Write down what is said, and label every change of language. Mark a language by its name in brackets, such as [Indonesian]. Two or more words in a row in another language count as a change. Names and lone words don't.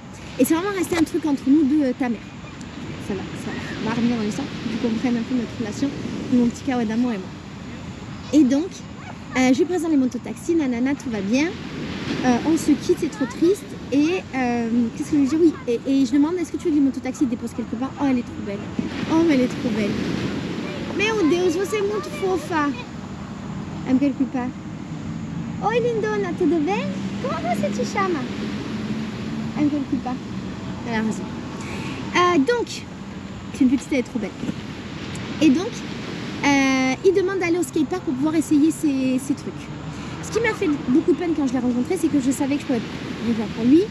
[French] Et c'est vraiment resté un truc entre nous deux, ta mère. Ça va revenir dans l'histoire, pour que tu comprennes un peu notre relation, mon petit caouet d'amour et moi. Et donc, je lui présente les mototaxis, nanana, tout va bien. On se quitte, c'est trop triste. Et qu'est-ce que je lui dis? Oui, et je demande, est-ce que tu veux que les mototaxis déposent quelque part? Oh, elle est trop belle. Oh, mais elle est trop belle. [Portuguese] Meu Deus, você é muito fofa. [French] Elle me calcule pas. [Portuguese] Oi, lindona, tudo bem? Comment você te chama? [French] Elle me calcule pas. Elle a raison. Donc, c'est une petite, elle est trop belle. Et donc, il demande d'aller au skatepark pour pouvoir essayer ces trucs. Ce qui m'a fait beaucoup de peine quand je l'ai rencontré, c'est que je savais que je pouvais rien faire pour lui.